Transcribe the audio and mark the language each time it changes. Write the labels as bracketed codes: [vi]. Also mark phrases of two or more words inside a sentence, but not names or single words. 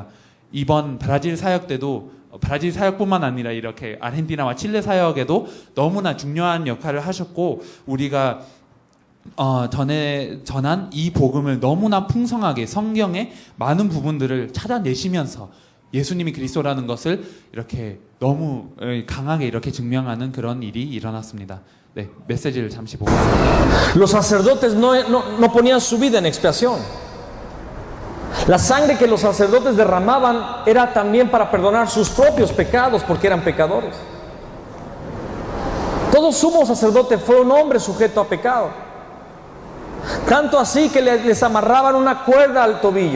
[ko] 이번 브라질 사역 때도 브라질 사역뿐만 아니라 이렇게 아르헨티나와 칠레 사역에도 너무나 중요한 역할을 하셨고 우리가 전에 전한 이 복음을 너무나 풍성하게 성경의 많은 부분들을 찾아내시면서 예수님이 그리스도라는 것을 이렇게 너무 강하게 이렇게 증명하는 그런 일이 일어났습니다. 네, 메시지를 잠시 보겠습니다. [es] Los sacerdotes no ponían su vida en expiación. La sangre que los sacerdotes derramaban era también para perdonar sus propios pecados, porque eran pecadores. Todo sumo sacerdote fue un hombre sujeto a pecado. Tanto así que les amarraban una cuerda al tobillo.